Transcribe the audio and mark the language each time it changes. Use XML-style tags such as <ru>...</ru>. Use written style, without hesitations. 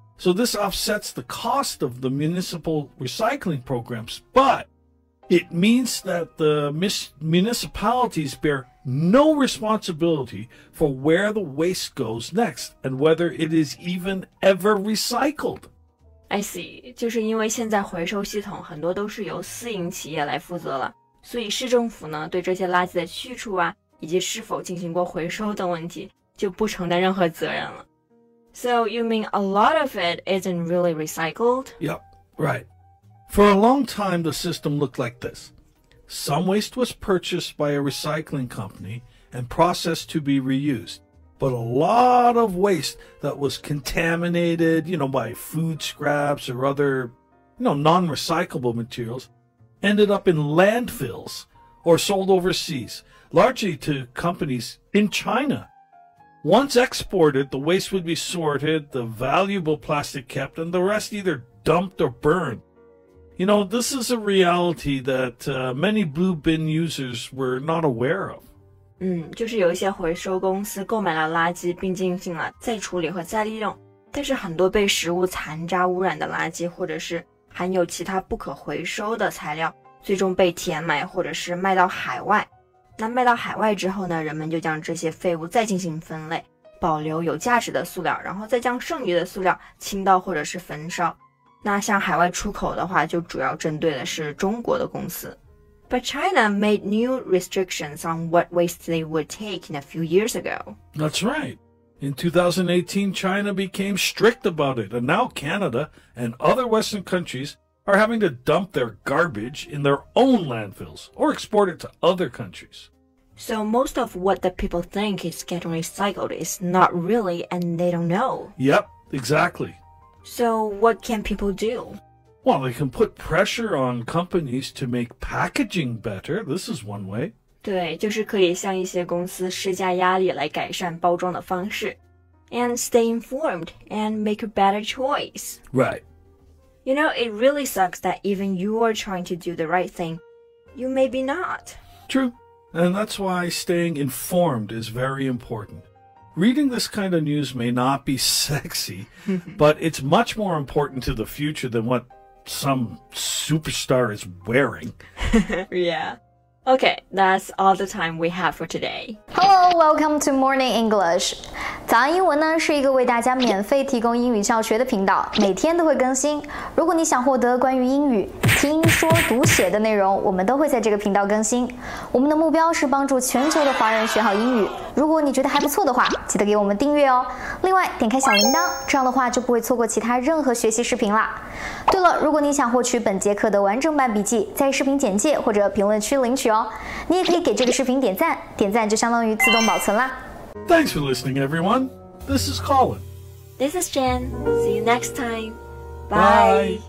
<en>So this offsets the cost of the municipal recycling programs, but it means that the municipalities bear no responsibility for where the waste goes next and whether it is even ever recycled. I see，</en> <zh>就是因为现在回收系统很多都是由私营企业来负责了，所以市政府呢对这些垃圾的去处啊，以及是否进行过回收等问题就不承担任何责任了。</zh> <en>So you mean a lot of it isn't really recycled? Yep, right. For a long time, the system looked like this. Some waste was purchased by a recycling company and processed to be reused. But a lot of waste that was contaminated, by food scraps or other, non-recyclable materials ended up in landfills or sold overseas, largely to companies in China. Once exported, the waste would be sorted, the valuable plastic kept, and the rest either dumped or burned. This is a reality that many blue bin users were not aware of.</en> <zh>就是有一些回收公司购买了垃圾并进行了再处理和再利用，但是很多被食物残渣污染的垃圾或者是含有其他不可回收的材料，最终被填埋或者是卖到海外。那卖到海外之后呢，人们就将这些废物再进行分类，保留有价值的塑料，然后再将剩余的塑料倾倒或者是焚烧。那向海外出口的话，就主要针对的是中国的公司。</zh> <en>But China made new restrictions on what waste they would take in a few years ago. That's right. In 2018, China became strict about it, and now Canada and other Western countries are having to dump their garbage in their own landfills or export it to other countries. So most of what the people think is getting recycled is not really, and they don't know. Yep, exactly. So what can people do? Well, they can put pressure on companies to make packaging better. This is one way.</en> <zh>对，就是可以向一些公司施加压力来改善包装的方式。</zh> <en>And stay informed and make a better choice. Right. It really sucks that even you are trying to do the right thing, you may be not. True. And that's why staying informed is very important. Reading this kind of news may not be sexy, but it's much more important to the future than what some superstar is wearing. Yeah. Okay, that's all the time we have for today. Hello, welcome to Morning English.</en> <zh>早安英文呢是一个为大家免费提供英语教学的频道，每天都会更新。如果你想获得关于英语听说读写的内容，我们都会在这个频道更新。我们的目标是帮助全球的华人学好英语。如果你觉得还不错的话，记得给我们订阅哦。另外，点开小铃铛，这样的话就不会错过其他任何学习视频啦。对了，如果你想获取本节课的完整版笔记，在视频简介或者评论区领取哦。你也可以给这个视频点赞，点赞就相当于自动保存啦。</zh> <en>Thanks for listening, everyone. This is Colin. This is Jen. See you next time. Bye.</en>